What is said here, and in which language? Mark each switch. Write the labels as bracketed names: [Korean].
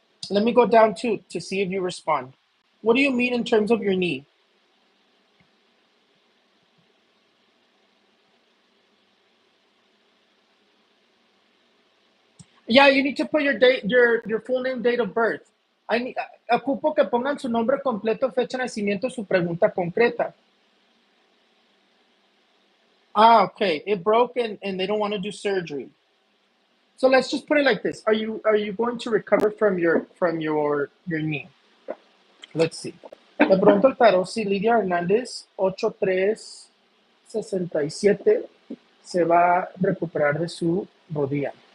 [English] Let me go down to see if you respond. What do you mean in terms of your knee? Yeah, you need to put your date, your full name, date of birth. [Spanish] Ocupo que pongan su nombre completo, fecha de nacimiento, su pregunta concreta. [English] Okay. It broke and they don't want to do surgery. So let's just put it like this. Are you going to recover from your knee? Let's see. [Spanish] De pronto el tarot, si Lidia Hernández, 8367, se va a recuperar de su rodilla.